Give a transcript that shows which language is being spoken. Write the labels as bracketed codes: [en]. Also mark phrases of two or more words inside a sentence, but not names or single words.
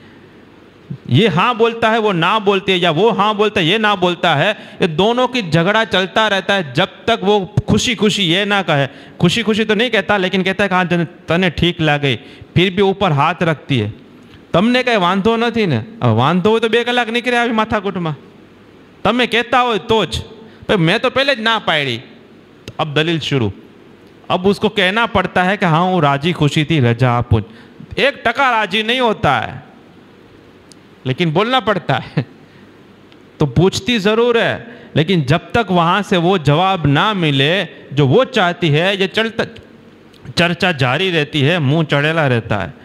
[ur] یہ ہاں بولتا ہے وہ نہ بولتی ہے، یا وہ ہاں بولتا ہے یہ نہ بولتا ہے، یہ دونوں کی جھگڑا چلتا رہتا ہے جب تک وہ خوشی خوشی یہ نہ کہے۔ خوشی خوشی تو نہیں کہتا، لیکن کہتا ہے کہ ہاں [gu] તને ઠીક લાગે, [ur] پھر بھی اوپر ہاتھ رکھتی ہے۔ تم نے کہے [gu] واندھو નથી ને، વાંધો હોય તો 2 કલાક નીકળે આવી માથાકૂટમાં، તમે કહેતા હોય તો જ، [ur] میں تو پہلے نہ پاڑی۔ اب دلیل شروع، اب اس کو کہنا پڑتا ہے کہ ہاں وہ راضی خوشی تھی، رجا پوچھ 1% راضی نہیں ہوتا ہے، لیکن بولنا پڑتا ہے۔ تو پوچھتی ضرور ہے، لیکن جب تک وہاں سے وہ جواب نہ ملے جو وہ چاہتی ہے، یہ چرچا جاری رہتی ہے، منہ چڑھیلا رہتا ہے۔